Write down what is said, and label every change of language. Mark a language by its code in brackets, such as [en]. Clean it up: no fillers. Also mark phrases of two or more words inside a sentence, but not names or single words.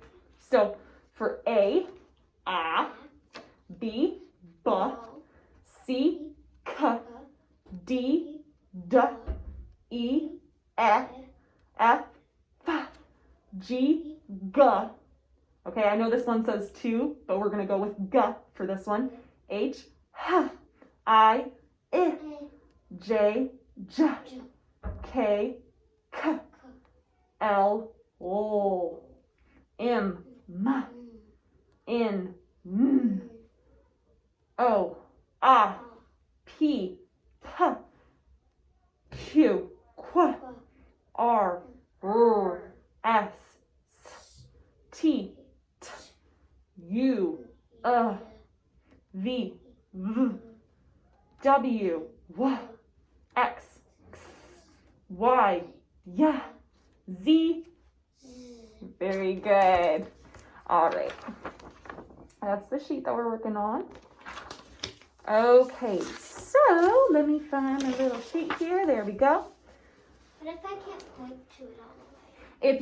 [en] So for A, B, B, C, K, D, D, E, F, F, G, G. Okay, I know this one says 2, but we're going to go with G for this one. H, H, I, I, J, J, K, K, L, O, M, M, N, N, O, A, P, P, Q, Q, R, S, T, U, V, V, W, W, X, X, Y, Y, Z. Very good. All right. That's the sheet that we're working on. Okay, so let me find a little sheet here. There we go. What if I can't point to it all the way?